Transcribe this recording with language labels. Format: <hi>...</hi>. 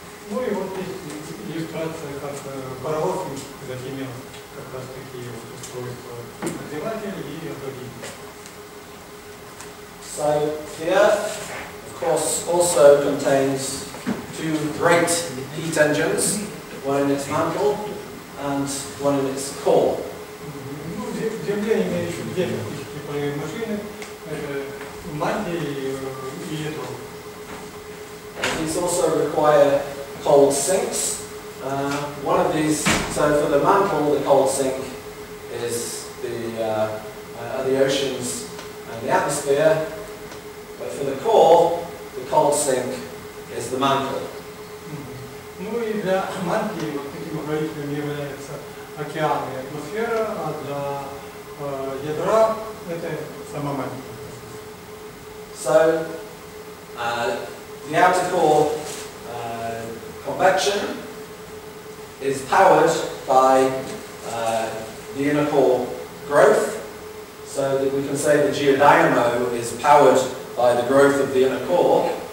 <ru>Ну и вот здесь иллюстрация, как паровоз имел как раз такие вот устройства нагревателя и охладителя.</ru> <en>So the Earth, of course, also contains two great heat engines, one in its mantle and one in its core.</en> <ru>Земля имеет еще две тепловые машины, это мантия и ядро.</ru> <en>These also require cold sinks. One of these, so for the mantle, the cold sink is the oceans and the atmosphere, but for the core, the cold sink is the mantle.</en> <ru>Ну и для мантии вот таким охладителем является океан и атмосфера, а для ядра это сама мантия.</ru> <en>So the outer core convection is powered by the inner core growth, so that we can say the geodynamo is powered by the growth of the inner core.</en>